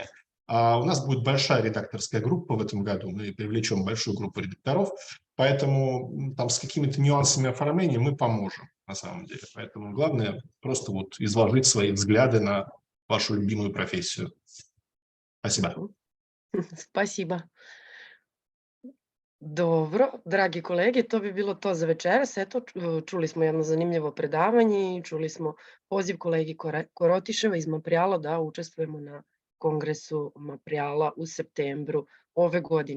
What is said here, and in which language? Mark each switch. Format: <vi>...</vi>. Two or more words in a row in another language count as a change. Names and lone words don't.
<ru>А у нас будет большая редакторская группа в этом году, мы привлечем большую группу редакторов, поэтому там с какими-то нюансами оформления мы поможем на самом деле. Поэтому главное просто вот изложить свои взгляды на вашу любимую профессию. Спасибо. Спасибо.</ru> <sr>Dobro, dragi kolege, to bi bilo to za večeras. Eto, čuli smo jedno zanimljivo predavanje i čuli smo poziv kolegi Korotiševa iz Maprijala da učestvujemo na kongresu Montreala u septembru ove godine.</sr>